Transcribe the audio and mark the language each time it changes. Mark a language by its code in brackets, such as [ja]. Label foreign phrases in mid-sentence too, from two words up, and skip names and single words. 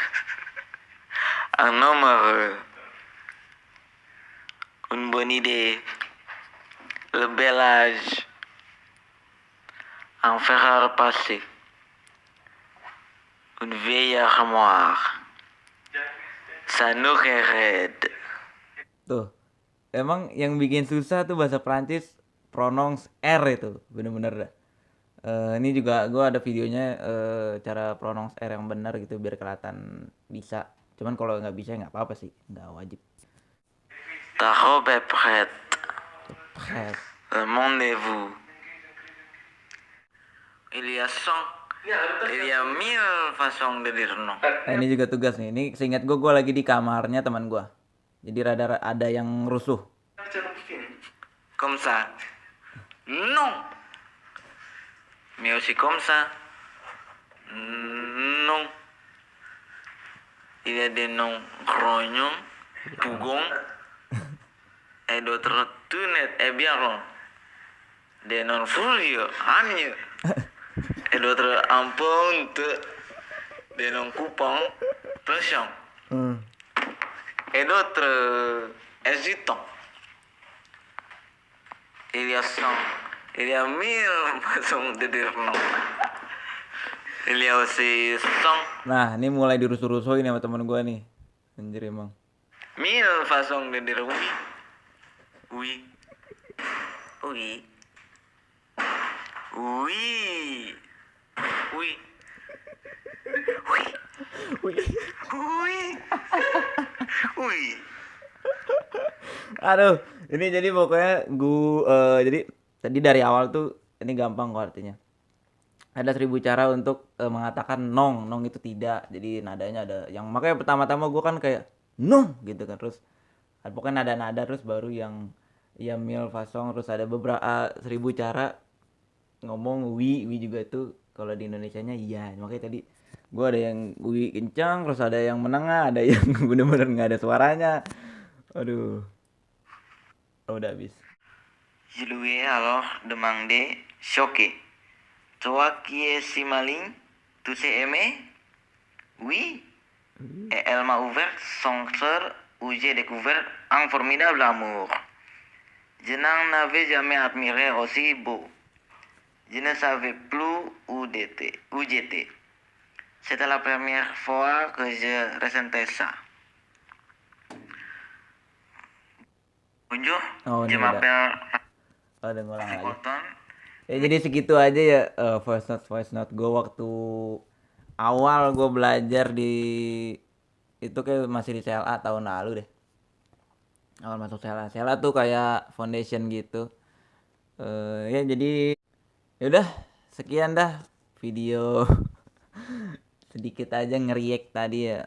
[fr] Un homme heureux. Une bonne idée. Le bel âge. Un fer à repasser. Une vieille armoire. Ça nous raide. [id] tuh. Emang yang bikin susah tuh bahasa Prancis pronounce R itu, bener-bener dah. Ini juga gue ada videonya cara pronounce R yang benar gitu biar kelihatan bisa. Cuman kalau nggak bisa nggak apa-apa sih, nggak wajib. [fr] Ta robe est prête. Pret. Le monde est vous. Il y a 100. Il y a 1000 façons de dire non. [id] Nah, ini juga tugas nih. Ini seingat gue lagi di kamarnya teman gue. Jadi rada ada yang rusuh. [fr] Comme ça. Non. Mais aussi comme ça. Non. Il y a des noms grognons, pougons, et d'autres tout nets et bien ronds. Des noms furieux, hagneux, et d'autres en ponte. Des noms coupants, touchants, et d'autres hésitants. Il y a 100, il y a 1000 façons de dire non. Il y a aussi 100, [id] Nah, ini mulai dirusuh-rusuhin sama teman gue nih. Anjir emang. [fr] 1000 façons de dire oui. Oui. Oui. Oui. Oui. Oui. [id] Wih. [fr] Oui. Oui. [id] Aduh, ini jadi pokoknya jadi tadi dari awal tuh ini gampang kok artinya. Ada 1000 cara untuk mengatakan nong, nong itu tidak. Jadi nadanya ada yang makanya pertama-tama gue kan kayak nong gitu kan, terus pokoknya nada-nada, terus baru yang ya [fr] mil fasong, [id] terus ada beberapa 1000 cara ngomong wi juga tuh kalau di Indonesianya iya. Makanya tadi gue ada yang wi kencang, terus ada yang menengah, ada yang bener-bener nggak ada suaranya. Aduh, udah habis. [fr] Je lui ai alors demandé, choqué. Toi qui es si malin, tu sais aimer? Oui. Et elle m'a ouvert son cœur où j'ai découvert un formidable amour. Je n'en avais jamais admiré aussi beau. Je ne savais plus où j'étais. C'était la première fois que je ressentais ça. Bonjour, Oh, je [id] ini udah. [fr] m'appelle [id] Oh, udah ngulang lagi. [fr] Cotton. [id] Ya jadi segitu aja ya [en] voice note [id] gue waktu awal gue belajar di itu kayak masih di CLA tahun lalu deh. Awal masuk CLA. CLA tuh kayak foundation gitu. Ya jadi yaudah sekian dah video sedikit aja ngeriak tadi ya.